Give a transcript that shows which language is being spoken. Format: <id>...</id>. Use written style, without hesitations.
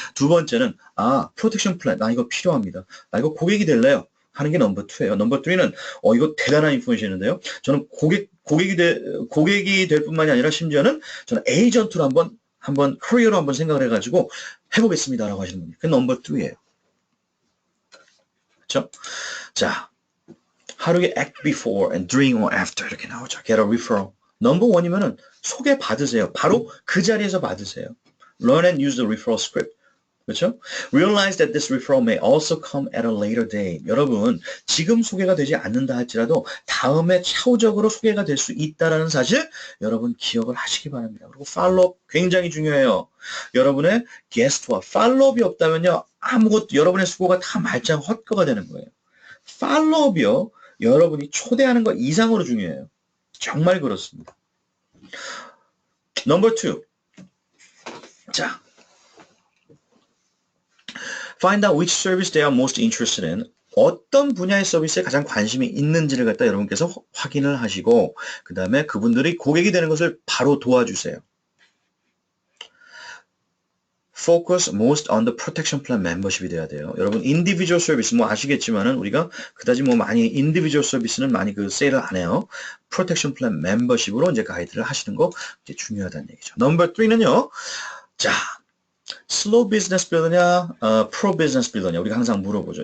<ko>두 번째는 프로텍션 플랜. 나 이거 필요합니다. 나 이거 고객이 될래요. 하는 게 넘버 2예요. 넘버 3는 이거 대단한 인포메이션인데요. 저는 고객이 될 뿐만이 아니라 심지어는 저는 에이전트로 한번 커리어로 한번 생각을 해가지고 해보겠습니다라고 하시는 분이. 그게 넘버 3예요. 그렇죠?</ko> <en>자, how do you act before and during or after</en> <ko>이렇게 나오죠.</ko> <en>Get a referral.</en> <ko>넘버 1이면은 소개 받으세요. 바로 그 자리에서 받으세요.</ko> <en>Learn and use the referral script.</en> <ko>그렇죠?</ko> <en>Realize that this referral may also come at a later date.</en> <ko>여러분, 지금 소개가 되지 않는다 할지라도 다음에 차후적으로 소개가 될 수 있다는 사실 여러분 기억을 하시기 바랍니다. 그리고 팔로업 굉장히 중요해요. 여러분의 게스트와 팔로업이 없다면요. 아무것도 여러분의 수고가 다 말짱 헛거가 되는 거예요. 팔로업이요. 여러분이 초대하는 것 이상으로 중요해요. 정말 그렇습니다. 넘버 2.</ko> <en>자, find out which service they are most interested in.</en> <ko>어떤 분야의 서비스에 가장 관심이 있는지를 갖다 여러분께서 확인을 하시고 그 다음에 그분들이 고객이 되는 것을 바로 도와주세요.</ko> <en>Focus most on the protection plan membership이</en> <ko>돼야 돼요. 여러분 individual service 뭐 아시겠지만은 우리가 그다지 뭐 많이 individual service는 많이 그 세일을 안 해요. protection plan membership으로 이제 가이드를 하시는 거 이제 중요하다는 얘기죠. 넘버 3는요. 자,</ko> <en>slow business builder</en> <ko>냐,</ko> <en>pro business builder</en> <ko>냐 우리가 항상 물어보죠.</ko>